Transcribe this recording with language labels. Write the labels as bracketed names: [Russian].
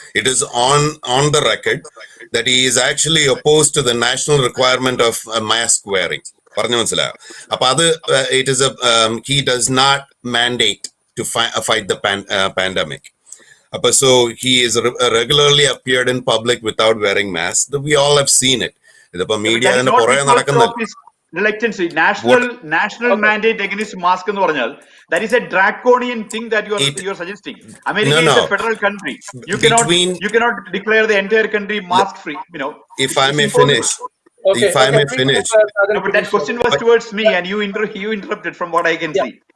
[English] It is on the record that he is actually opposed to the national requirement of mask wearing. [Malayalam] പറഞ്ഞു മനസ്സിലായോ? [English] അപ്പൊ അത് it is he does not mandate to fight the pandemic. So he is regularly appeared in public without wearing mask. We all have seen it. [Malayalam] ഇതിപ്പോ media അതിന്റെ പുറകെ നടക്കുന്നില്ല. [English] Reluctancy, national mandate against mask എന്ന് പറഞ്ഞാൽ that is a draconian thing that you are suggesting. America is a federal country. You cannot declare the entire country mask free. If I may finish. Okay, if I may finish. No, but that question was towards me, and you interrupted from what I can see.